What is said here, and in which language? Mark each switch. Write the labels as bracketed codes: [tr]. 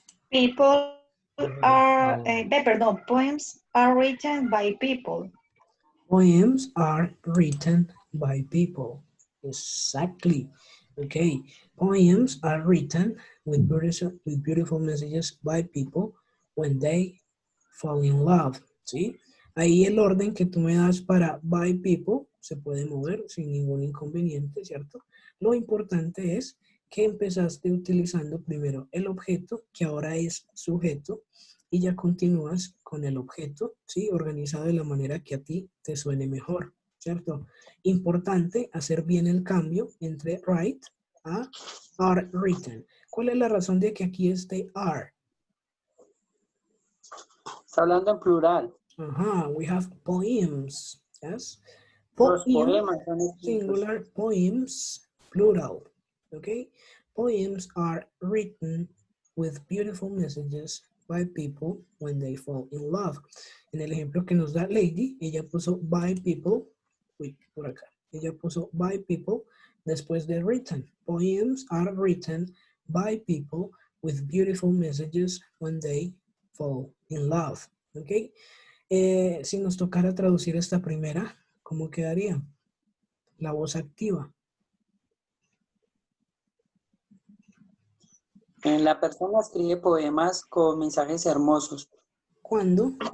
[en] People are, [es] perdón, [en] poems are written by people. Poems are written by people. Exactly. Okay. Poems are written with beautiful messages by people when they fall in love. [es] ¿Sí? Ahí el orden que tú me das para [en] by people [es] se puede mover sin ningún inconveniente, ¿cierto? Lo importante es que empezaste utilizando primero el objeto, que ahora es sujeto, y ya continúas con el objeto, ¿sí? Organizado de la manera que a ti te suene mejor, ¿cierto? Importante hacer bien el cambio entre write a [en] are written. [es] ¿Cuál es la razón de que aquí esté are? Está hablando en plural. [en] Ajá, we have poems, yes? [es] Los [en] Poem, [es] poemas son escritos. [en] singular, poems, plural, okay? Poems are written with beautiful messages by people when they fall in love. [es] En el ejemplo que nos da Lady, ella puso [en] by people, [es] uy, por acá, ella puso by people después de written. [en] Poems are written by people with beautiful messages when they fall in love, ¿ok? [es] Si nos tocara traducir esta primera, ¿cómo quedaría? La voz activa. La persona escribe poemas con mensajes hermosos. ¿Cuándo?